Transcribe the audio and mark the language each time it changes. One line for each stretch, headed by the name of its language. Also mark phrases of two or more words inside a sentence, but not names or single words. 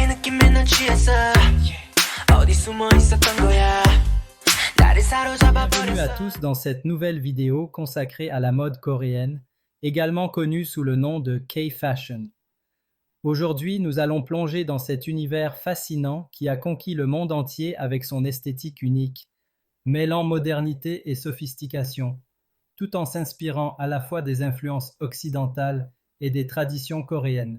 Korean: 맨날 취했어 어디 숨어 있었던 거야 나를 사로잡아
French: Bienvenue à
Korean: 버렸어
French: tous dans cette nouvelle vidéo consacrée à la mode coréenne, également connue sous le nom de K-Fashion. Aujourd'hui, nous allons plonger dans cet univers fascinant qui a conquis le monde entier avec son esthétique unique, mêlant modernité et sophistication, tout en s'inspirant à la fois des influences occidentales et des traditions coréennes.